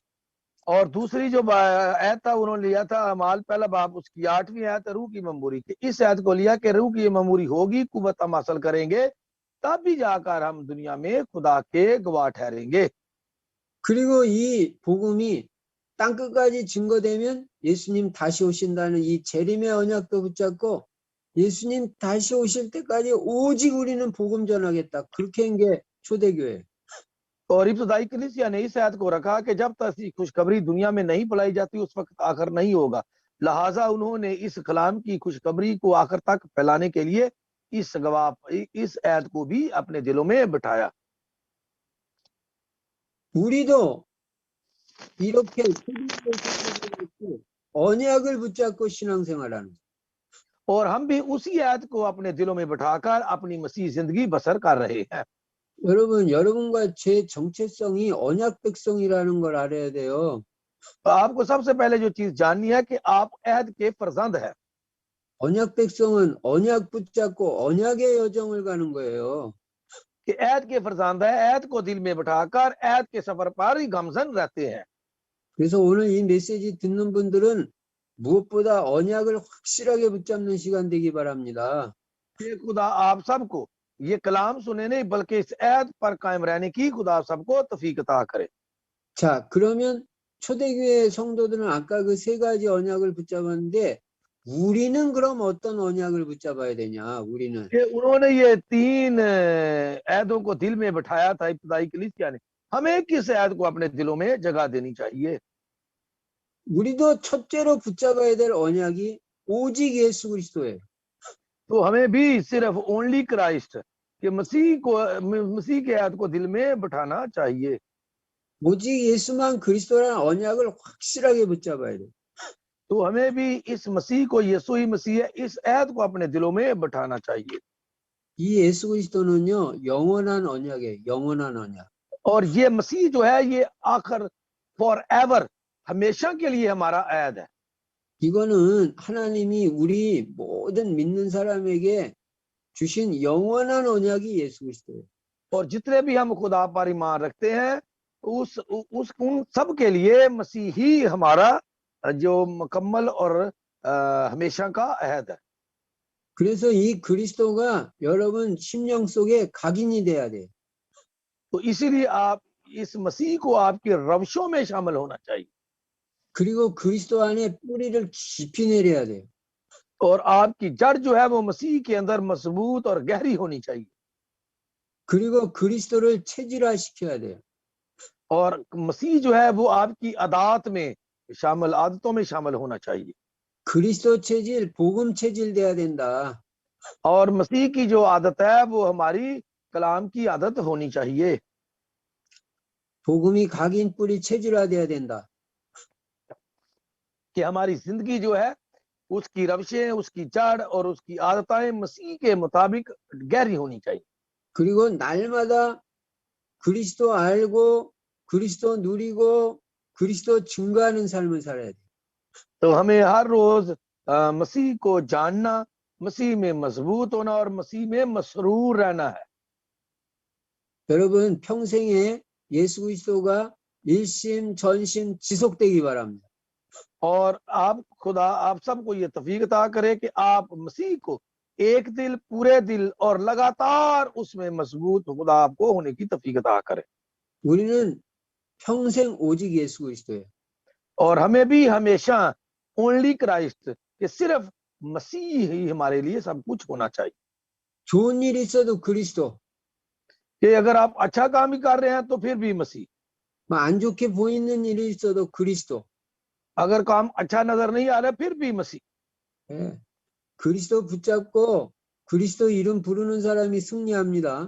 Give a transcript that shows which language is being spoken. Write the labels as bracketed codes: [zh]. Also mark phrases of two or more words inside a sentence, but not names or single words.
[ur] اور دوسری جو آیت تھا انہوں نے لیا تھا اعمال پہلا باب اس کی 8ویں آیت روح کی معموری کی. اس آیت کو لیا کہ روح کی معموری ہوگی، قوت ہم حاصل کریں گے، تب بھی جا کر ہم دنیا میں خدا کے گواہ ٹھہریں گے. [ko] 그리고 이 복음이 땅 끝까지 증거되면 예수님 다시 오신다는 이 재림의 언약도 붙잡고 예수님 다시 오실 때까지 오직 우리는 복음 전하겠다. 그렇게 한 게 초대교회. [ur] اور ابتدائی کلیسیا نے اس آیت کو رکھا کہ جب تک خوشخبری دنیا میں نہیں پھیلائی جاتی اس وقت آخر نہیں ہوگا. لہٰذا انہوں نے اس کلام کی خوشخبری کو آخر تک پھیلانے کے لیے اس آیت کو بھی اپنے دلوں میں بٹھایا. [ko] 우리도 이렇게 언약을 붙잡고 신앙생활하는. [ur] اور ہم بھی اسی آیت کو اپنے دلوں میں بٹھا کر اپنی مسیح زندگی بسر کر رہے ہیں. [ko] 여러분, 여러분과 제 정체성이 언약 백성이라는 걸 알아야 돼요. [ur] تو آپ کو سب سے پہلے جو چیز جاننی ہے کہ آپ عہد کے فرزند ہیں. [ko] 언약 백성은 언약 붙잡고 언약의 여정을 가는 거예요. [ur] کہ عہد کے فرزند ہے، عہد کو دل میں بٹھا کر عہد کے سفر پر ہی گامزن رہتے ہیں. [ko] 그래서 오늘 이 메시지 듣는 분들은 무엇보다 언약을 확실하게 붙잡는 시간 되기 바랍니다. [ur] یہ خدا آپ سب کو یہ کلام سنے نہیں بلکہ اس عہد پر قائم رہنے کی خدا سب کو توفیق عطا کرے. [ko] 자, 그러면 초대교회 성도들은 아까 그 세 가지 언약을 붙잡았는데 우리는 그럼 어떤 언약을 붙잡아야 되냐? 우리는 [ur] کہ انہوں نے یہ تین عہدوں کو دل میں بٹھایا تھا ابتدائی کلیسیا نے، ہمیں کس عہد کو اپنے دلوں میں جگہ دینی چاہیے? [ko] 우리도 첫째로 붙잡아야 될 언약이 오직 예수 그리스도예요. [ur] تو ہمیں بھی صرف [en] Only Christ [ur] کہ مسیح کے عہد کو دل میں بٹھانا چاہیے. [ko] 오직 예수만 그리스도라는 언약을 확실하게 붙잡아야 돼요. [ur] تو ہمیں بھی اس مسیح کو، یسوع ہی مسیح ہے، اس عہد کو اپنے دلوں میں بٹھانا چاہیے. [ko] 이 예수 그리스도는요, 영원한 언약이에요. 영원한 언약. [ur] اور یہ مسیح جو ہے یہ آخر [en] for ever [ur] ہمیشہ کے لیے ہمارا عہد ہے. [ko] 이거는 하나님이 우리 모든 믿는 사람에게 주신 영원한 언약이 예수 그리스도예요. [ur] اور جتنے بھی ہم خدا پر ایمان رکھتے ہیں ان سب کے لیے مسیح ہی ہمارا جو مکمل اور ہمیشہ کا عہد ہے. [ko] 그래서 이 그리스도가 여러분 심령 속에 각인이 돼야 돼요. [ur] تو اسی لیے آپ اس مسیح کو آپ کی روشوں میں شامل ہونا چاہیے. [ko] 그리고 그리스도 안에 뿌리를 깊이 내려야 돼요. [ur] اور آپ کی جڑ جو ہے وہ مسیح کے اندر مضبوط اور گہری ہونی چاہیے. [ko] 그리고 그리스도를 체질화시켜야 돼요. [ur] اور مسیح جو ہے وہ آپ کی عادتوں میں شامل ہونا چاہیے. [ko] 그리스도 체질, 복음 체질 돼야 된다. [ur] اور مسیح کی جو عادت ہے وہ ہماری کلام کی عادت ہونی چاہیے. [ko] 복음이 각인 뿌리 체질화돼야 된다. [ur] کہ ہماری زندگی جو ہے اس کی روشیں، اس کی جڑ اور اس کی عادتیں مسیح کے مطابق گہری ہونی چاہیے. [ko] 그리고 날마다 그리스도 알고 그리스도 누리고 그리스도 증거하는 삶을 살아야 돼. [ur] تو ہمیں ہر روز مسیح کو جاننا، مسیح میں مضبوط ہونا اور مسیح میں مسرور رہنا ہے. [ko] 여러분 평생에 예수 그리스도가 일심 전심 지속되기 바랍니다. [ur] اور آپ سب کو یہ توفیق عطا کرے کہ آپ مسیح کو ایک دل، پورے دل اور لگاتار اس میں مضبوط خدا آپ کو ہونے کی توفیق عطا کرے. [ko] 우리는 평생 오직 예수 그리스도예요. [ur] اور ہمیں بھی ہمیشہ [en] Only Christ [ur] کہ صرف مسیح ہی ہمارے لیے سب کچھ ہونا چاہیے. [ko] 좋은 일 있어도 그리스도, [ur] کہ اگر آپ اچھا کام ہی کر رہے ہیں تو پھر بھی مسیح, [ko] 안 좋게 보이는 일이 있어도 그리스도. [ur] اگر کام اچھا نظر نہیں آ رہا پھر بھی مسیح. [ko] 예. 그리스도 붙잡고 그리스도 이름 부르는 사람이 승리합니다.